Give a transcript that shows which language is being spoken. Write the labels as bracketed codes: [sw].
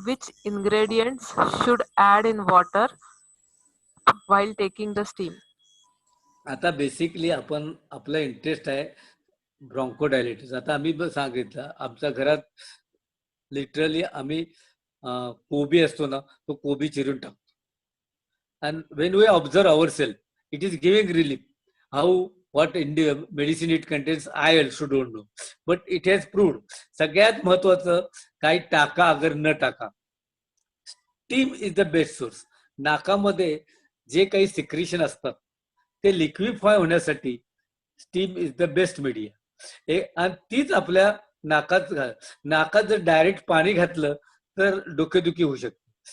[en] Which ingredients should add in water while taking the steam? [mr] आता basically आपला interest आहे ब्रॉन्कोडायलिटिस. आता आम्ही सांगितलं आमच्या घरात लिटरली आम्ही कोबी असतो ना, तो कोबी चिरून टाकतो. [en] And when we observe ourselves, it is giving relief. What medicine it contains, I also don't know. But it has proved. [mr] सगळ्यात महत्वाचं, काही टाका अगर न टाका, [en] Steam is the best source. [mr] नाकामध्ये जे काही सिक्रिशन असतात ते लिक्विफाय होण्यासाठी [en] Steam is the best media. [mr] आणि तीच आपल्या नाकात जर डायरेक्ट पाणी घातलं तर डोकेदुखी होऊ शकते.